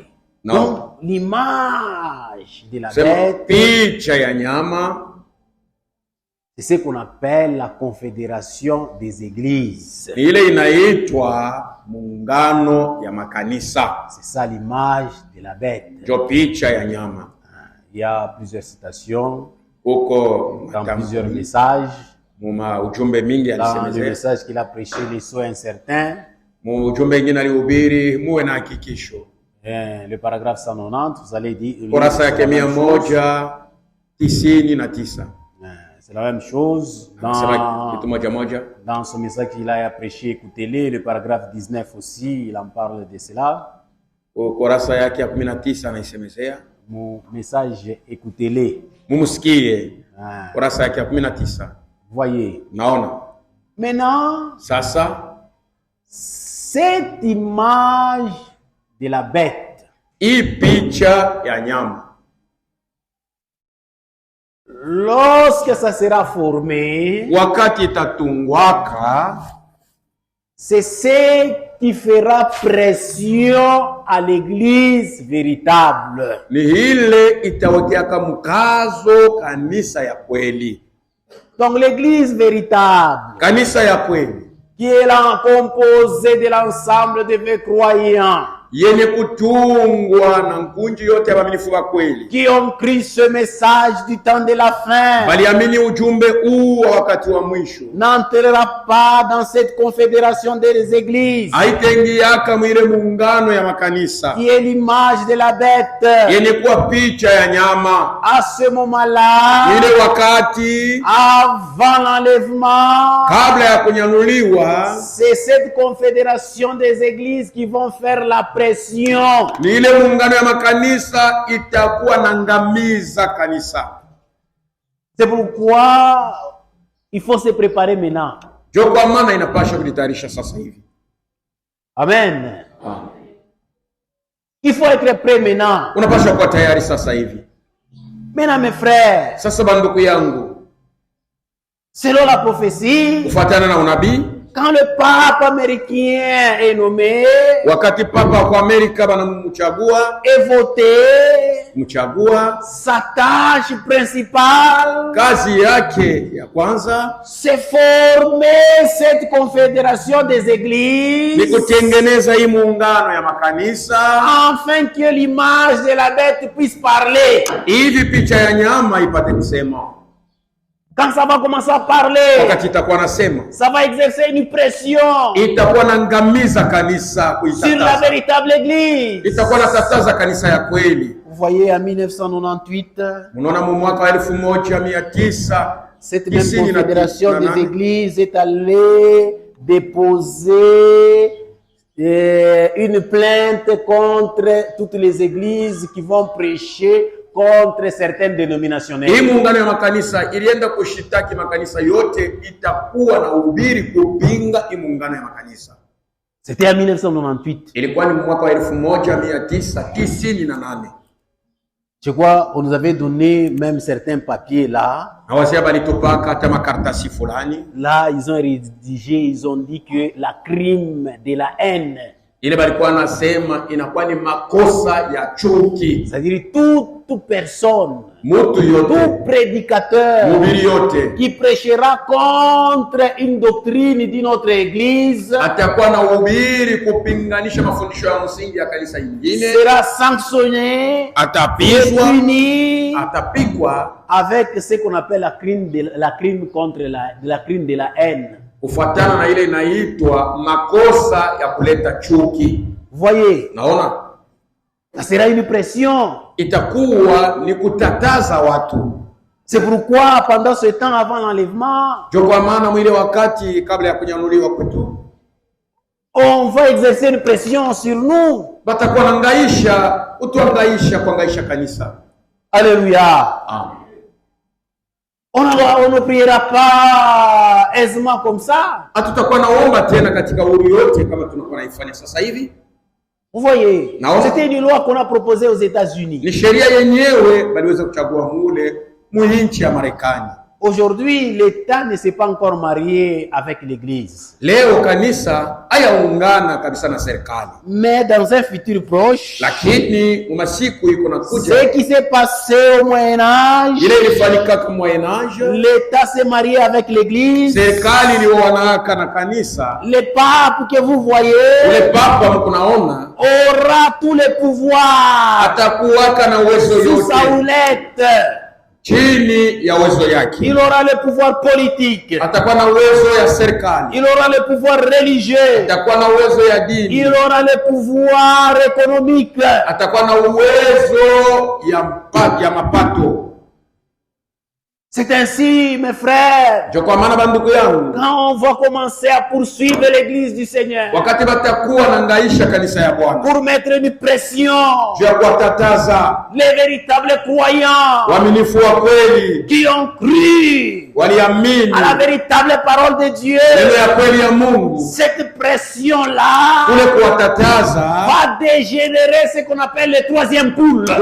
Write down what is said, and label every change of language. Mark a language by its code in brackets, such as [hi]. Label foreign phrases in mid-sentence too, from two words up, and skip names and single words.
[fr] Non. Donc, l'image de la bête, [sw] picha ya nyama, [fr] c'est ce qu'on appelle la confédération des églises. [sw] ile inaitwa muungano ya makanisa. [fr] C'est ça l'image de la bête. [sw] Jo picha ya nyama. [fr] Il y a plusieurs citations [sw] Huko [fr] dans plusieurs messages. [sw] Muma ujumbe mingi [fr] Dans le [sw] alisemezea. [fr] message qu'il a prêché, les soins incertains. [sw] Mu ujumbe ingine alihubiri muwe na hakikisho. [fr] Le paragraphe 190, vous allez dire. [sw] Kurasa yake 199. [fr] C'est la même chose. Dans son message qu'il a prêché, écoutez-le. Le paragraphe 19 aussi, il en parle de cela. [sw] Kurasa yake 19 anaisemezea. [fr] Mon message, écoutez-le. [sw] Mumusikie. Kurasa yake 19. [fr] Voyez. [sw] Naona. [fr] Maintenant, [sw] Sasa [fr] cette image de la bête, [sw] hii picha ya nyama, [fr] lorsque ça sera formé, [sw] wakati itatungwaka, [fr] c'est ce qui fera pression à l'église véritable. [sw] ni ile itawekeaka mkazo kanisa ya kweli. [fr] Donc l'église véritable, [sw] Kanisa ya kweli [fr] qui est là composée de l'ensemble des vrais croyants, [sw] yenye kutungwa na nkunji yote ya waaminifu wa kweli, [fr] qui ont cru ce message du temps de la fin, [sw] baliamini ujumbe huu wa wakati wa mwisho, [fr] n'entrera pas dans cette confédération des églises, [sw] haitengiaka mwile muungano ya makanisa [fr] qui est l'image de la bête. [sw] yenye kuwa picha ya nyama. [fr] À ce moment-là, [sw] Ile wakati [fr] avant l'enlèvement, [sw] kabla ya kunyanuliwa, [fr] c'est cette confédération des églises qui vont faire la pression. [sw] ni ile muungano ya makanisa itakuwa na ngamiza kanisa. [fr] C'est pourquoi il faut se préparer maintenant. [sw] Jo kwa maana inapasha kujitayarisha sasa hivi. [fr] Amen. Il faut être prêt maintenant. [sw] Unapasha kuwa tayari sasa hivi. [fr] Maintenant mes frères, [sw] Sasa banduku yangu, [fr] selon la prophétie, [sw] kufuatana na unabii, [fr] quand le pape américain est nommé, [sw] wakati papa kwa Amerika banamchagua, [fr] est voté, [sw] mchagua, [fr] sa tâche principale, [sw] kazi yake ya kwanza [fr] c'est former cette confédération des [sw] ni [fr] églises, [sw] kutengeneza hii muungano ya makanisa, [fr] afin que l'image de la bête puisse parler. [sw] hivi picha ya nyama ipate kusema. [fr] Quand ça va commencer à parler, [sw] Wakati itakuwa nasema, [fr] ça va exercer une pression [sw] itakuwa na ngamiza kanisa, [fr] sur la [sw] kuitataza, [fr] véritable église. [sw] itakuwa natataza kanisa ya kweli. [fr] Vous voyez, en 1998, [sw] Munaona mu mwaka wa 1900 [fr] cette même confédération des églises est allée déposer une plainte contre toutes les églises qui vont prêcher contre certaines dénominationnelles. [sw] hii muungano ya makanisa ilienda kushitaki makanisa yote itakuwa na uhubiri kupinga hii muungano ya makanisa. [fr] C'était en 1998. [sw] Ilikuwa ni mwaka wa 1998. [fr] Je crois qu'on nous avait donné même certains papiers là. Là, ils ont rédigé, ils ont dit que la crime de la haine. C'est-à-dire toute personne, tout prédicateur qui prêchera contre une doctrine d'une autre église sera sanctionné et puni avec ce qu'on appelle la crime de la haine. [sw] Kufuatana na ile inaitwa makosa ya kuleta chuki. [fr] Voyez, [sw] naona [fr] ça sera une pression. [sw] Itakuwa ni kutataza watu. [fr] C'est pourquoi pendant ce temps avant l'enlèvement, [sw] ndio kwa maana mwile wakati kabla ya kunyanuliwa kwetu, [fr] on va exercer une pression sur nous. [sw] Batakuwa nangaisha, utuangaisha kuangaisha kanisa. [fr] Alléluia. Amen. On ne priera pas aisément comme ça. [sw] Hatutakuwa naomba tena katika uhuru yote kama tunakuwa naifanya sasa hivi. [fr] Vous voyez, c'était une loi qu'on a proposée aux États-Unis. [sw] Ni sheria yenyewe baliweza kuchagua mule muinchi ya Marekani. [fr] Aujourd'hui, l'État ne s'est pas encore marié avec l'Église. [sw] Leo kanisa hayaungana kabisa na serikali. [fr] Mais dans un futur proche, [sw] lakini masiku iko nakuja, [fr] ce qui s'est passé au Moyen Âge, [sw] ile ilifanyika kwa [fr] Moyen Âge, l'État s'est marié avec l'Église. [sw] Serikali ilioanaka na kanisa. [fr] Le pape que vous voyez, [sw] ule papa mkunaona, [fr] aura tous les pouvoirs, [sw] atakuwaka na uwezo yote [fr] sous sa houlette, [sw] chini ya uwezo yake. [fr] Il aura le pouvoir politique, [sw] atakuwa na uwezo ya serikali. [fr] Il aura le pouvoir religieux, [sw] atakuwa na uwezo ya dini. [fr] Il aura le pouvoir économique, [sw] atakuwa na uwezo ya mapato. [fr] C'est ainsi, mes frères, quand on va commencer à poursuivre l'église du Seigneur, pour mettre une pression, les véritables croyants qui ont cru à la véritable parole de Dieu, cette pression-là va dégénérer ce qu'on appelle le troisième poule.